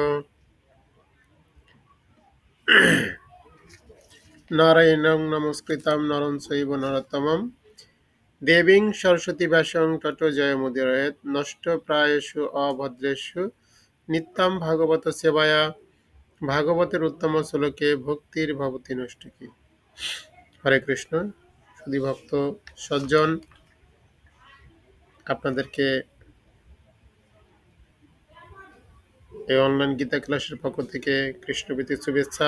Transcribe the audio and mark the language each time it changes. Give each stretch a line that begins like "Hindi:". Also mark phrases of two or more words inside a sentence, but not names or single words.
Sanskrit: नारायणं नमस्कृतं नरं चैव नरोत्तमं देवीं सरस्वती व्यासं ततो जयमुदीरयेत्। नष्टप्रायेषु अभद्रेषु नित्यं भागवत सेवाया ভাগবতের উত্তম শ্লোকে ভক্তির ভবতি নষ্টিকি। হরে কৃষ্ণ।
Bangla: সুধী ভক্ত সজ্জন, আপনাদেরকে এই অনলাইন গীতা ক্লাসের পক্ষ থেকে কৃষ্ণপ্রীতির শুভেচ্ছা।